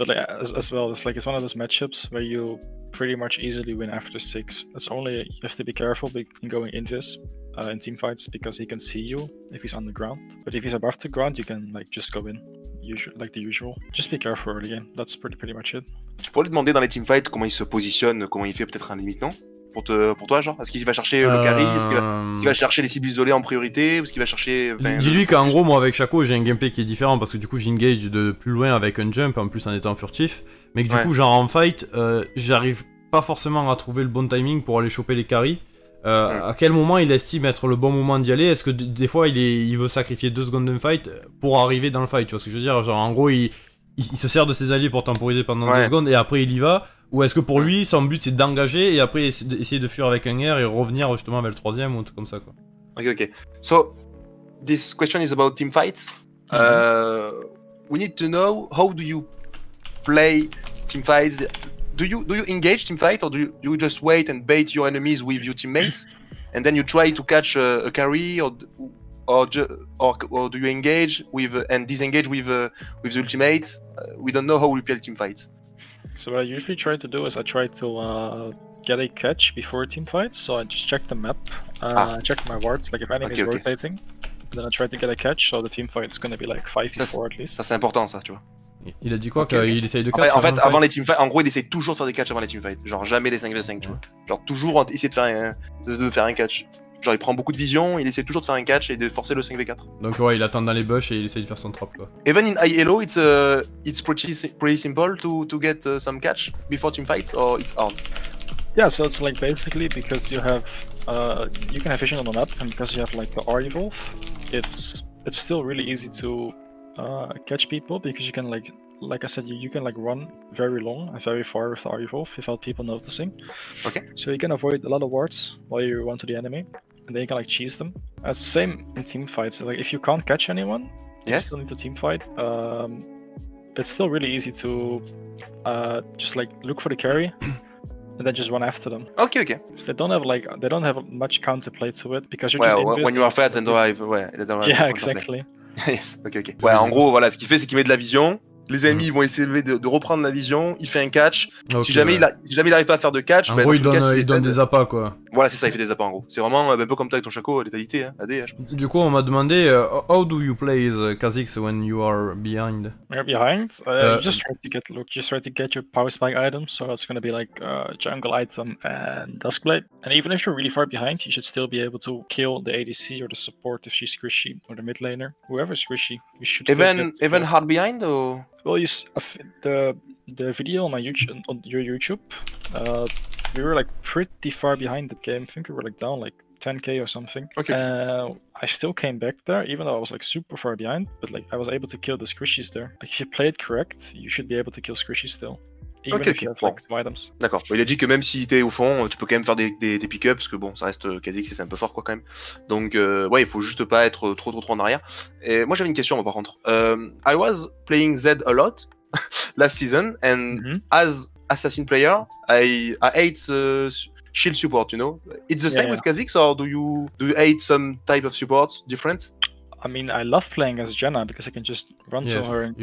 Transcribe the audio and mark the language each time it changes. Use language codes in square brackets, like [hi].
[en] But like, as well, it's one of those matchups where you pretty much easily win after 6. That's only you have to be careful in going invis in team fights because he can see you if he's on the ground. But if he's above the ground, you can like just go in, like the usual. Just be careful early game. That's pretty much it. [fr] Tu pourrais lui demander dans les teamfights comment il se positionne, comment il fait peut-être un limite, non? Pour toi, genre, est-ce qu'il va chercher le carry, est-ce qu'il va chercher les cibles isolées en priorité, ou est-ce qu'il va chercher... Dis-lui qu'en gros, moi avec Shaco, j'ai un gameplay qui est différent, parce que du coup j'engage de plus loin avec un jump, en plus en étant furtif, mais que du coup, genre en fight, j'arrive pas forcément à trouver le bon timing pour aller choper les carries, À quel moment il estime être le bon moment d'y aller? Est-ce que des fois il veut sacrifier 2 secondes d'un fight pour arriver dans le fight, tu vois ce que je veux dire? Genre en gros il se sert de ses alliés pour temporiser pendant 2 secondes et après il y va? Ou est-ce que pour lui son but c'est d'engager et après essayer de fuir avec un air et revenir justement vers le 3ème ou un truc comme ça quoi? Ok. [en] So, this question is about team fights. We need to know how do you play team fights? Do you engage team fight or do you just wait and bait your enemies with your teammates and then you try to catch a carry or do you engage with and disengage with the ultimate? We don't know how we play team fights. So what I usually try to do is I try to get a catch before a team fight. So I just check the map, check my wards, like if anything is rotating, then I try to get a catch. So the team fight is going to be like 5v4 at least. [fr] Ça c'est important ça, tu vois. Il a dit quoi qu'il essaye de catch? En fait, avant les teamfights, en gros, il essaye toujours de faire des catchs avant les teamfights. Genre jamais les 5v5, tu vois. Genre toujours essayer de faire un catch. Genre il prend beaucoup de vision, il essaie toujours de faire un catch et de forcer le 5v4. Donc ouais, il attend dans les bush et il essaye de faire son trap quoi. [en] Even in high elo, it's pretty simple to get some catch before teamfights or it's hard? Yeah, so it's like basically because you have you can have vision on the map and because you have like the R evolve, it's still really easy to catch people because you can like I said, you can like run very long and very far with R evolve without people noticing. Okay. So you can avoid a lot of wards while you run to the enemy, and then you can like cheese them. It's the same in team fights. Like if you can't catch anyone, you still need to team fight. It's still really easy to just like look for the carry. And then just run after them. Okay. So they don't have much counterplay to it because you're just when you are fat and they don't have yeah, exactly. Yes, ok. [fr] Ouais, en gros, voilà, ce qu'il fait, c'est qu'il met de la vision. Les ennemis vont essayer de reprendre la vision. Il fait un catch. Si jamais il n'arrive pas à faire de catch, en gros, il donne des appâts quoi. Voilà, c'est ça, il fait des appâts en gros. C'est vraiment un peu comme toi avec ton Shaco, létalité, hein, AD, je pense. Du coup, on m'a demandé [en] how do you play Kha Zix when you are behind? When you're behind, you just try to get your power spike items. So it's gonna be like jungle item and duskblade. And even if you're really far behind, you should still be able to kill the ADC or the support if she's squishy or the mid laner, whoever's squishy. You should even hard behind or? Well, the video on my YouTube, on your YouTube, we were like pretty far behind that game. I think we were like down like 10k or something. Okay. I still came back there, even though I was like super far behind. But like I was able to kill the squishies there. Like if you play it correct, you should be able to kill squishies still. Even if you have like 2 items. [fr] D'accord. Il a dit que même si t'es au fond, tu peux quand même faire des pick-ups parce que bon, ça reste Kha Zix et c'est un peu fort quoi quand même. Donc ouais, il faut juste pas être trop en arrière. Et moi j'avais une question par contre. [en] I was playing Z a lot last season and as assassin player, I hate shield support. You know, it's the same with Kha Zix or do you hate some type of support different? I mean, I love playing as Jenna because I can just run to her and